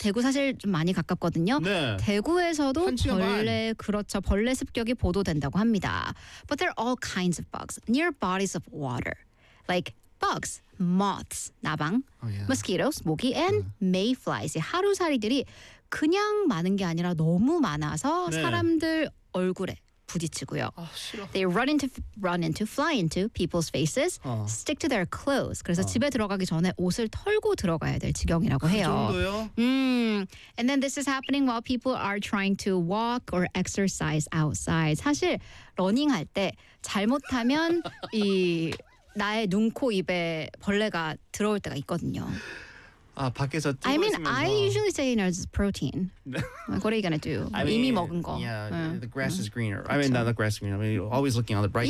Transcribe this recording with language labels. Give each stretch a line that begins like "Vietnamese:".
Korean: 대구 사실 좀 많이 가깝거든요. 네. 대구에서도 벌레, 그렇죠. 벌레 습격이 보도된다고 합니다.
English: But there are all kinds of bugs near bodies of water. Like bugs, moths, 나방, mosquitoes, 모기, and mayflies.
Korean: 하루살이들이 그냥 많은 게 아니라 너무 많아서 네. 사람들 얼굴에 부딪히고요. 아,
English: They run into people's faces, stick to their clothes.
Korean: 그래서 집에 들어가기 전에 옷을 털고 들어가야 될 지경이라고 해요. 그 정도요?
English: And then this is happening while people are trying to walk or exercise outside.
Korean: 사실 러닝할 때 잘못하면 이 나의 눈, 코, 입에 벌레가 들어올 때가 있거든요. 아, 밖에서
English: I mean, I usually say, you know, it's protein. Like, what are you going to do? I mean,
Korean: 이미 먹은 거.
English: Yeah, the grass is greener. I mean, not the grass is greener. I mean, you're always looking on the bright